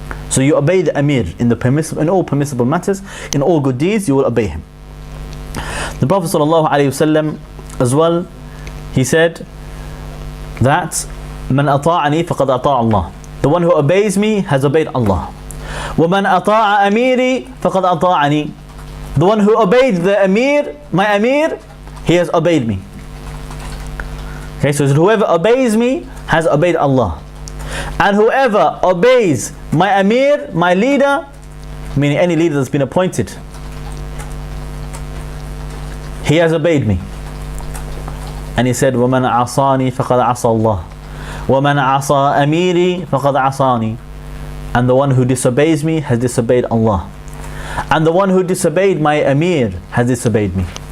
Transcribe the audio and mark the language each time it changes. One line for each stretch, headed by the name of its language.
English: So you obey the Amir in all permissible matters, in all good deeds you will obey him. The Prophet ﷺ as well, he said that من أطاعني فقد أطاع الله. The one who obeys me has obeyed Allah.
Arabic: ومن أطاع أميري فقد أطاعني.
English: The one who obeyed the Amir, my Amir, he has obeyed me. Okay, so whoever obeys me has obeyed Allah. And whoever obeys my Amir, my leader, meaning any leader that's been appointed, he has obeyed me.
Arabic: And he said, وَمَنْ عَصَانِي فَقَدْ عَصَى اللَّهِ وَمَنْ عَصَى أَمِيرِي فَقَدْ عَصَانِي.
English: And the one who disobeys me has disobeyed Allah. And the one who disobeyed my Amir has disobeyed me.